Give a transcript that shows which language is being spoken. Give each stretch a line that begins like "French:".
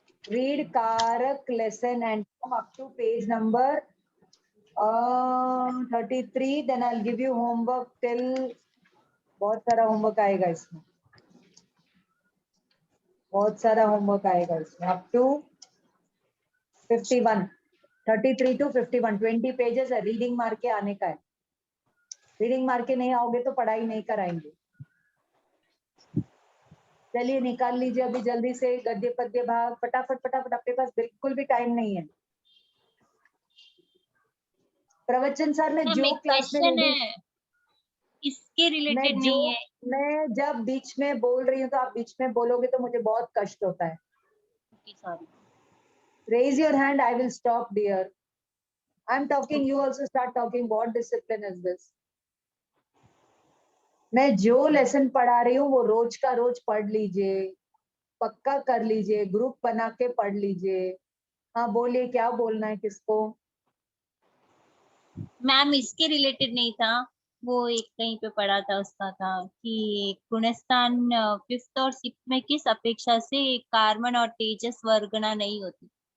English: Read Karak lesson and come up to page number 33. Then I'll give you homework till,
Hindi: बहुत सारा homework आएगा इसमें,
English: बहुत सारा homework आएगा इसमें, up to 51.
Hindi: 33 to 51, 20 pages है. रीडिंग मार के आने का है. रीडिंग मार के नहीं आओगे तो पढ़ाई नहीं कराएंगे. चलिए निकाल लीजिए अभी जल्दी से गद्य पद्य भाग, फटाफट फटाफट. आपके पास बिल्कुल भी टाइम नहीं है. प्रवचन सर ने जो क्लास में है इसके रिलेटेड नहीं है. मैं जब बीच में बोल रही हूँ तो आप बीच में बोलोगे तो मुझे बहुत कष्ट होता है.
English: Raise your hand, I will stop, dear. I'm talking, you also start talking. What discipline is this?
Hindi: मैं जो लेसन पढ़ा रही हूँ वो रोज का रोज पढ़ लीजिए, पक्का कर लीजिए, ग्रुप बना के पढ़ लीजिए. हाँ बोलिए, क्या बोलना है किसको? मैम इसके रिलेटेड नहीं था, वो एक कहीं पे पढ़ा था, उसका था कि गुणस्थान 5th और 6th में किस अपेक्षा से कार्बन और तेजस वर्गना नहीं होती.